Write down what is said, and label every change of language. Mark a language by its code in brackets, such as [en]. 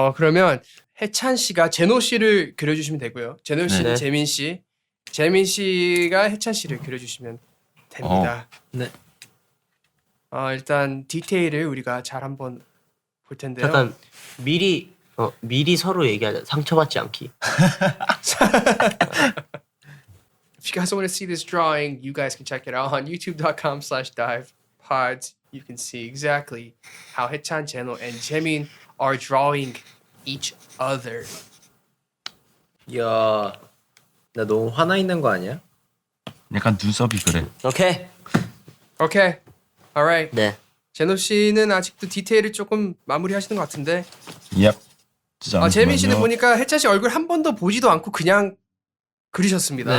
[ko] 그러면 해찬 씨가 제노 씨를 그려주시면 되고요. 제노 씨는 네. 재민 씨, 재민 씨가 해찬 씨를 그려주시면 됩니다. 네. 일단 디테일을 우리가 잘 한번 볼 텐데요. 잠깐 미리 서로 얘기하자. 상처받지 않기. [en] If you guys want to see this drawing, you guys can check it out on youtube.com/divepods. You can see exactly how Haechan, Jeno, and Jaemin are drawing each other. [ko] 야, 나 너무 화나 있는 거 아니야? 약간 눈썹이 그래. [en] 오케이. Okay, alright. [ko] 네. 제노 씨는 아직도 디테일을 조금 마무리하시는 것 같은데, 얍. 재민 씨는 보니까 해찬 씨 얼굴 한 번도 보지도 않고 그냥 그리셨습니다.